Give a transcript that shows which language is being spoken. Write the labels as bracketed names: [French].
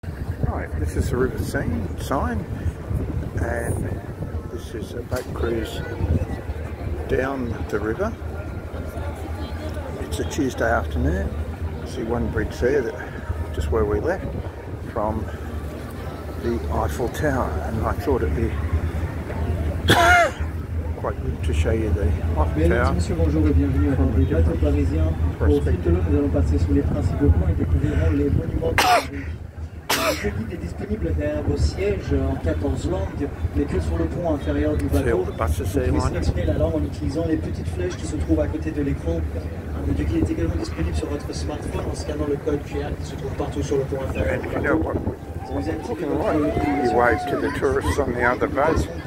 [English] Right, this is the River Seine, and this is a boat cruise down the river. It's a Tuesday afternoon. See one bridge there, just where we left, from the Eiffel Tower, and I thought it'd be quite good to show you the Eiffel Tower. [French] Messieurs, bonjour et bienvenue à bord du bateau parisien. Au fil de l'eau, nous allons passer sous les principaux ponts et découvrirons les monuments de Paris. Le guide est disponible derrière vos sièges en 14 langues, mais que sur le pont inférieur du bateau. Vous pouvez sélectionner la langue en utilisant les petites flèches qui se trouvent à côté de l'écran. Le guide est également disponible sur votre smartphone en scannant le code QR qui se trouve partout sur le pont inférieur du bateau. [English] You wave to the tourists on the other boat.